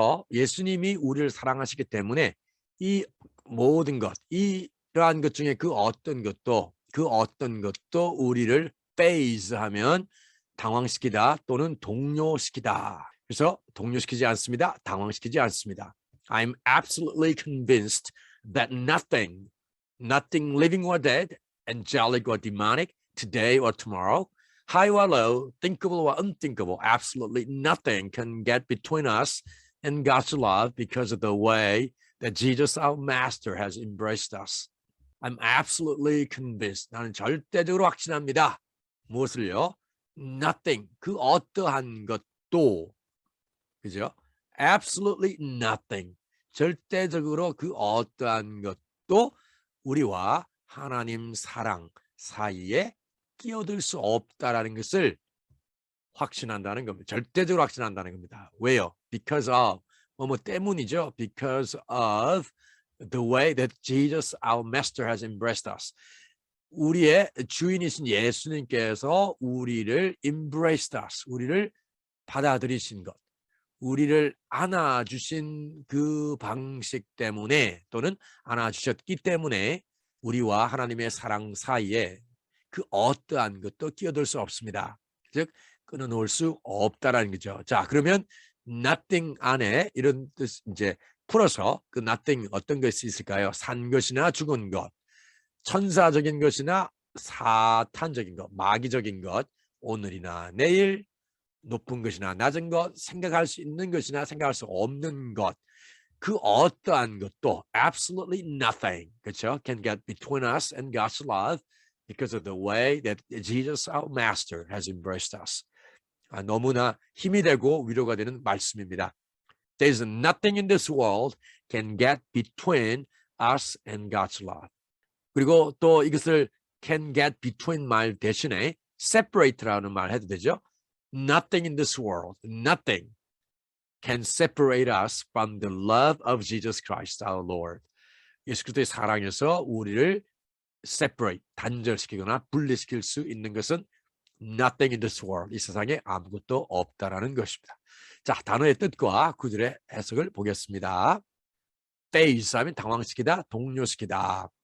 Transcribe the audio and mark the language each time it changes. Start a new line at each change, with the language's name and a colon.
Korean: 예수님이 우리를 사랑하시기 때문에 이 모든 것, 이러한 것 중에 그 어떤 것도 우리를 phase 하면 당황시키다 또는 동요시키다. 그래서 동요시키지 않습니다. 당황시키지 않습니다.
English: I'm absolutely convinced that nothing living or dead, angelic or demonic, today or tomorrow, high or low, thinkable or unthinkable, absolutely nothing can get between us and God's love because of the way that Jesus, our Master, has embraced us. I'm absolutely convinced.
Korean: 나는 절대적으로 확신합니다. 무엇을요?
English: Nothing.
Korean: 그 어떠한 것도. 그죠?
English: Absolutely nothing.
Korean: 절대적으로 그 어떠한 것도 우리와 하나님 사랑 사이에 끼어들 수 없다라는 것을 확신한다는 겁니다. 절대적으로 확신한다는 겁니다. 왜요?
English: Because of 뭐뭐 때문이죠. Because of the way that Jesus, our Master, has embraced us.
Korean: 우리의 주인이신 예수님께서 우리를
English: embraced us,
Korean: 우리를 받아들이신 것, 우리를 안아주신 그 방식 때문에 또는 안아주셨기 때문에 우리와 하나님의 사랑 사이에 그 어떠한 것도 끼어들 수 없습니다. 즉 끊어놓을 수 없다라는 거죠. 자, 그러면 nothing 안에 이런 뜻 이제 풀어서 그 nothing 어떤 것이 있을까요? 산 것이나 죽은 것, 천사적인 것이나 사탄적인 것, 마귀적인 것, 오늘이나 내일, 높은 것이나 낮은 것, 생각할 수 있는 것이나 생각할 수 없는 것, 그 어떠한 것도
English: absolutely nothing,
Korean: 그렇죠?
English: Can get between us and God's love because of the way that Jesus, our Master, has embraced us.
Korean: 너무나 힘이 되고 위로가 되는 말씀입니다.
English: There's nothing in this world can get between us and God's love.
Korean: 그리고 또 이것을
English: can get between
Korean: 말 대신에 separate라는 말 해도 되죠.
English: Nothing in this world, nothing can separate us from the love of Jesus Christ, our Lord.
Korean: 예수 그리스도의 사랑에서 우리를 separate, 단절시키거나 분리시킬 수 있는 것은
English: nothing in this world,
Korean: 이 세상에 아무것도 없다라는 것입니다. 자, 단어의 뜻과 구절의 해석을 보겠습니다. phase 하면 당황시키다, 동요시키다.